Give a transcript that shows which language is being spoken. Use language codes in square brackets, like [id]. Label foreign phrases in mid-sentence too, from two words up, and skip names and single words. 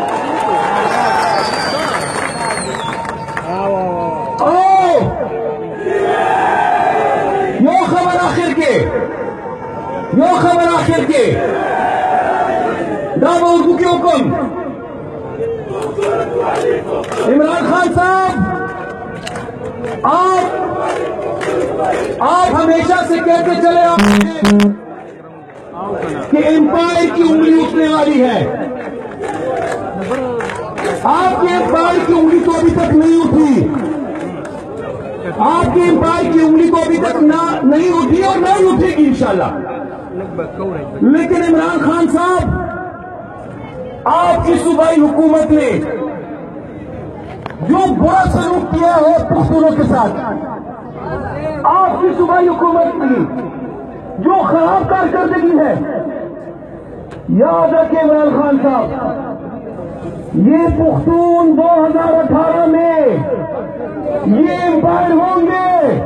[ps] یو خبر آخر کې دا به اردو کې حکم. [ur] عمران خان صاحب، آپ ہمیشہ سے کہتے چلے آئے کہ امپائر کی انگلی اٹھنے والی ہے. آپ کے ایمپائر کی انگلی تو ابھی تک نہیں اٹھی، آپ کے ایمپائر کی انگلی تو ابھی تک نہیں اٹھی اور نہیں اٹھے گی ان شاء اللہ. لیکن عمران خان صاحب، آپ کی صوبائی حکومت نے جو برا سلوک کیا ہے پختونوں کے ساتھ، آپ کی صوبائی حکومت کی جو خراب کارکردگی ہے، یاد رکھیں عمران خان صاحب، یہ پختون 2018 میں یہ ایمپائر ہوں گے,